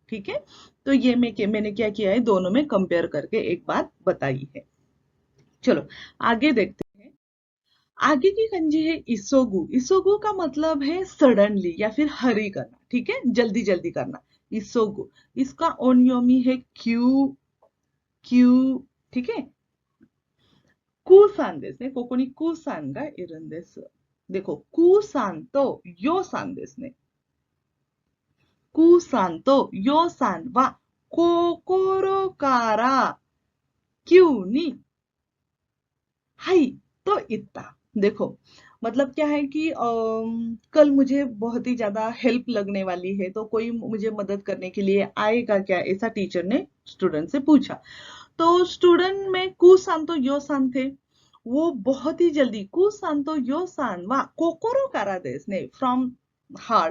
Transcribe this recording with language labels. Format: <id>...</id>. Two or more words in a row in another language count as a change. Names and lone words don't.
<hi>ठीक है, तो ये मैंने क्या किया है, दोनों में कंपेयर करके एक बात बताई है। चलो आगे देखते हैं। आगे की कंजी है इसोगु। इसोगु का मतलब है सडनली या फिर हरी करना। ठीक है, जल्दी जल्दी करना। इसोगु, इसका ओनियोमी है क्यू क्यू। ठीक है,</hi> <ja>クーさんですね。ここにクーさんがいるんです。देखो, クーさんとヨさんですね。クーさんとヨさんは心から急にはいと言った。</ja> <hi>देखो, मतलब क्या है कि कल मुझे बहुत ही ज्यादा हेल्प लगने वाली है, तो कोई मुझे मदद करने के लिए आएगा क्या, ऐसा टीचर ने स्टूडेंट से पूछा। तो स्टूडेंट में</hi> <ja>クーさんとヨさん</ja> <hi>थे। वो बहुत ही जल्दी</hi> <ja>クーさんとヨさんは心からですね</ja> <en>from heart.</en>